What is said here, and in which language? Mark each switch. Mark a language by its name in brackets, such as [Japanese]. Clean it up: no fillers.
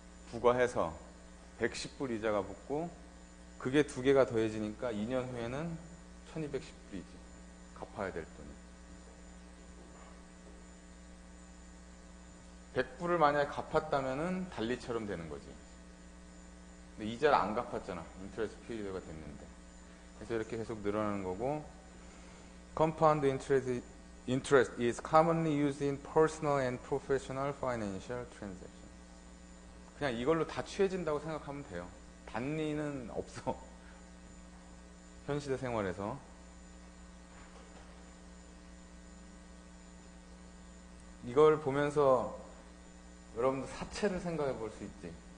[Korean] 부과해서 110불 이자가 붙고 그게 두 개가 더해지니까 2년 후에는 1210불이지. 갚아야 될 돈이. 100불을 만약에 갚았다면은 달리처럼 되는 거지. 근데 이자를 안 갚았잖아. 인터레스트 피리어드가 됐는데. 그래서 이렇게 계속 늘어나는 거고, [English] compound interest is commonly used in personal and professional financial transactions. [Korean] 그냥 이걸로 다 취해진다고 생각하면 돼요. 단리는 없어. 현시대 생활에서. 이걸 보면서 여러분들 사채를 생각해 볼 수 있지.